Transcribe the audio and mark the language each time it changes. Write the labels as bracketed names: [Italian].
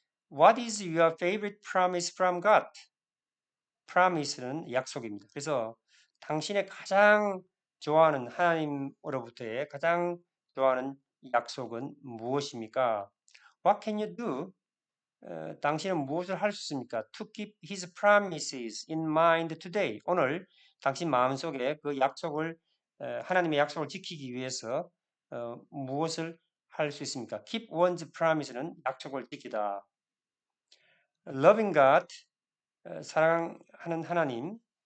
[English] What is your favorite promise from God? [Korean] promise는 약속입니다. 그래서 당신의 가장 좋아하는 하나님으로부터의 가장 좋아하는 약속은 무엇입니까? [English] What can you do? [Korean] 당신은 무엇을 할 수 있습니까? [English] To keep his promises in mind today. [Korean] 오늘 당신 마음속에 그 약속을 하나님의 약속을 지키기 위해서 무엇을 할 수 있습니까? [English] Keep one's promise는 [Korean] 약속을 지키다. [English] Loving God, [Korean] 사랑하는 하나님.